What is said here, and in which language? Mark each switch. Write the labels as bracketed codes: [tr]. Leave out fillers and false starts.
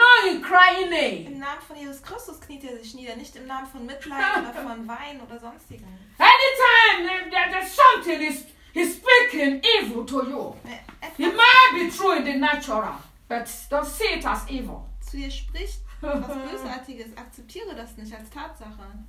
[de] Im Namen von Jesus Christus kniet er sich nieder, nicht im Namen von Mitleid oder von Wein oder sonstigen. [en] Anytime there's something is speaking evil to you. It might be true in the natural, but don't see it as evil. [de] Zu dir spricht was Bösartiges, akzeptiere das nicht als Tatsache.